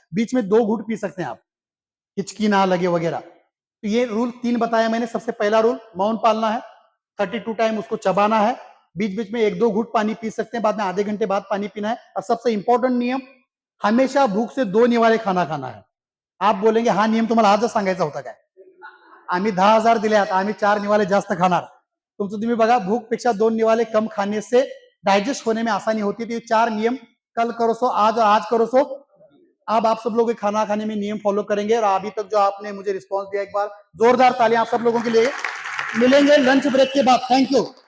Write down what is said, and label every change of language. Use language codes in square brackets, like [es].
[hi] बीच में 2 घूंट पी सकते हैं आप, हिचकी ना लगे वगैरह। तो ये रूल 3 बताया मैंने। सबसे पहला रूल मौन पालना है, 32 टाइम उसको चबाना है, बीच बीच में 1-2 घूंट पानी पी सकते हैं, बाद में आधे घंटे बाद पानी पीना है। और सबसे इंपॉर्टेंट नियम, हमेशा भूख से 2 निवाले खाना खाना है। आप बोलेंगे [mr] हा नियम तुम्हाला आजच सांगायचा होता काय? आम्ही 10,000 दिल्यात, आम्ही 4 निवाले जास्त खाणार। तुमचं तुम्ही बघा, [hi] भूख पेक्षा 2 निवाले कम खाने से डाइजेस्ट होने में आसानी होती है। तो ये 4 नियम कल करो सो आज, और आज करो सो अब आप सब लोग खाना खाने में नियम फॉलो करेंगे। और अभी तक जो आपने मुझे रिस्पांस दिया, एक बार जोरदार तालियां आप सब लोगों के लिए। मिलेंगे लंच ब्रेक के बाद। Thank you.